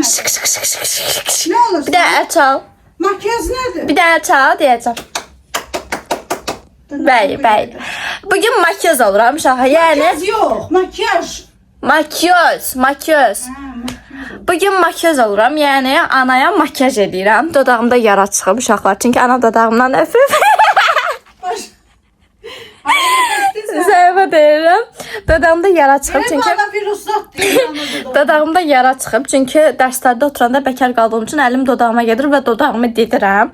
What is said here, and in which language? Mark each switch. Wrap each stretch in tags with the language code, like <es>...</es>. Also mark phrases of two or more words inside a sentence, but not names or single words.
<tr>Şık şık şık şık şık şık. Ne olur? Bir de çal. Makyaj nedir? Bir de çal diyeceğim. Bey. Bugün makyaj oluram şaha. Yani Makyaj yok. Makyaj. makyaj. Bugün makyaj oluram.</tr> <az>Yani anaya makyaj edirəm. Dodağımda yara çıxıb uşaqlar. Çünki ana dodağımdan öpüb. Zərbə deyirəm. Dodağımda yara çıxıb çünki</az> <tr>Bana bir ruhsat değil.</tr> <az>dodağımda yara çıxıb çünki dərslərdə oturanda bəkar qaldığım üçün əlim dodağıma gedir və dodağımı didirəm.</az>